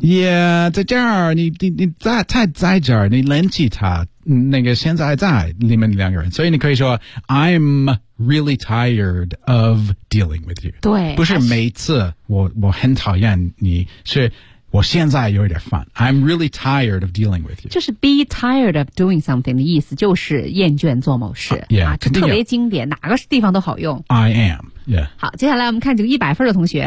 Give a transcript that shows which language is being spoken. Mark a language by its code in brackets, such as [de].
[zh] Yeah, 在这儿你在太在这儿你联系他那个现在在你们两个人。所以你可以说 [en] I'm really tired of dealing with you. [zh] 对。不是每次我很讨厌你是我现在有点烦。 [en] I'm really tired of dealing with you. [zh] 就是 [en] be tired of doing something [zh] 的意思就是厌倦做某事。 [en] Yeah, [zh] 这特别经典哪个地方都好用。 [en] I am, yeah. [zh] 好接下来我们看几个100分的同学。